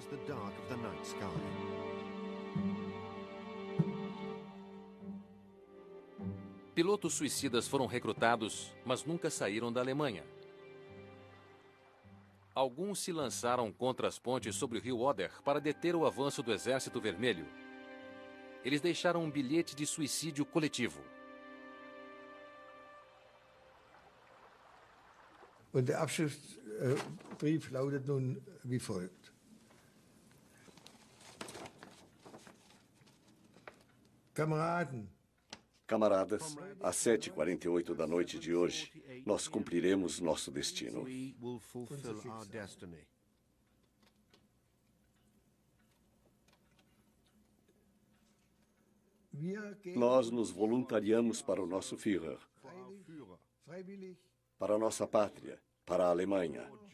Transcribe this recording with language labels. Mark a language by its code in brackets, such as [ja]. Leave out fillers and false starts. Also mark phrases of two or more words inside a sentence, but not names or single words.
[pt] Pilotos suicidas foram recrutados, mas nunca saíram da Alemanha. Alguns se lançaram contra as pontes sobre o rio Oder para deter o avanço do Exército Vermelho. Eles deixaram um bilhete de suicídio coletivo. [de] Und der Abschiedsbrief lautet nun wie folgt. [pt] Camaradas, às 7h48 da noite de hoje, nós cumpriremos nosso destino. Nós nos voluntariamos para o nosso Führer, para a nossa pátria, para a Alemanha.